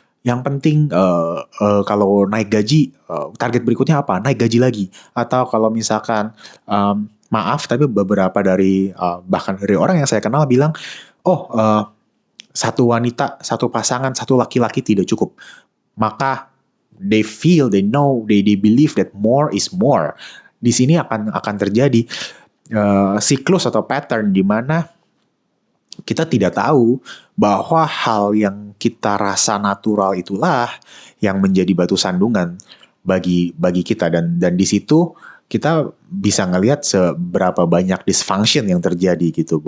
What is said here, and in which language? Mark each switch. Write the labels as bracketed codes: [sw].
[id] Yang penting kalau naik gaji, target berikutnya apa? Naik gaji lagi. Atau kalau misalkan maaf, tapi beberapa dari bahkan dari orang yang saya kenal bilang, satu wanita, satu pasangan, satu laki-laki tidak cukup. [en] Maka they know, they believe that more is more. [id] Di sini akan terjadi siklus atau pattern di mana kita tidak tahu bahwa hal yang kita rasa natural itulah yang menjadi batu sandungan bagi kita, dan di situ kita bisa ngelihat seberapa banyak dysfunction yang terjadi gitu.